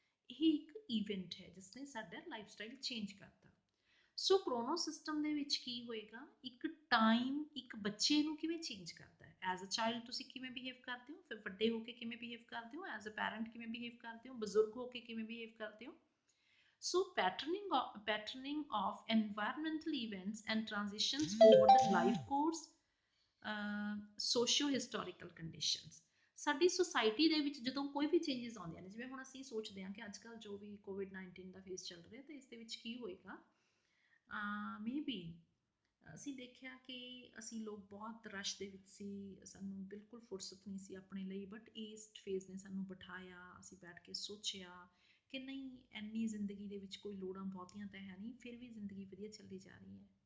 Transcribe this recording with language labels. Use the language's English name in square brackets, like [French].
[Punjabi] ਇਹ ਇੱਕ ਇਵੈਂਟ ਹੈ ਜਿਸ ਨੇ ਸਾਡਾ ਲਾਈਫ ਸਟਾਈਲ ਚੇਂਜ ਕਰਤਾ। ਸੋ ਕ੍ਰੋਨੋ ਸਿਸਟਮ ਦੇ ਵਿੱਚ ਕੀ ਹੋਏਗਾ? ਇੱਕ ਟਾਈਮ ਇੱਕ ਬੱਚੇ ਨੂੰ ਕਿਵੇਂ ਚੇਂਜ ਕਰਦਾ ਹੈ। [English] as a child [Punjabi] ਤੁਸੀਂ ਕਿਵੇਂ ਬਿਹੇਵ ਕਰਦੇ ਹੋ, ਫਿਰ ਵੱਡੇ ਹੋ ਕੇ ਕਿਵੇਂ ਬਿਹੇਵ ਕਰਦੇ ਹੋ, [English] as a parent [Punjabi] ਕਿਵੇਂ ਬਿਹੇਵ ਕਰਦੇ ਹੋ, ਬਜ਼ੁਰਗ ਹੋ ਕੇ ਕਿਵੇਂ ਬਿਹੇਵ ਕਰਦੇ ਹੋ। [English] So patterning of environmental events and transitions over the life course, socio historical conditions. [Punjabi] ਸਾਡੀ ਸੋਸਾਇਟੀ ਦੇ ਵਿੱਚ ਜਦੋਂ ਕੋਈ ਵੀ ਚੇਂਜਸ ਆਉਂਦੀਆਂ ਨੇ, ਜਿਵੇਂ ਹੁਣ ਅਸੀਂ ਸੋਚਦੇ ਹਾਂ ਕਿ ਅੱਜ ਕੱਲ੍ਹ ਜੋ ਵੀ ਕੋਵਿਡ-19 ਦਾ ਫੇਸ ਚੱਲ ਰਿਹਾ, ਤਾਂ ਇਸ ਦੇ ਵਿੱਚ ਕੀ ਹੋਏਗਾ। ਮੇ ਬੀ ਅਸੀਂ ਦੇਖਿਆ ਕਿ ਅਸੀਂ ਲੋਕ ਬਹੁਤ ਰਸ਼ ਦੇ ਵਿੱਚ ਸੀ, ਸਾਨੂੰ ਬਿਲਕੁਲ ਫੁਰਸਤ ਨਹੀਂ ਸੀ ਆਪਣੇ ਲਈ, ਬਟ ਇਸ ਫੇਜ਼ ਨੇ ਸਾਨੂੰ ਬਿਠਾਇਆ, ਅਸੀਂ ਬੈਠ ਕੇ ਸੋਚਿਆ ਕਿ ਨਹੀਂ, ਇੰਨੀ ਜ਼ਿੰਦਗੀ ਦੇ ਵਿੱਚ ਕੋਈ ਲੋੜਾਂ ਬਹੁਤੀਆਂ ਤਾਂ ਹੈ ਨਹੀਂ, ਫਿਰ ਵੀ ਜ਼ਿੰਦਗੀ ਵਧੀਆ ਚੱਲੀ ਜਾ ਰਹੀ ਹੈ।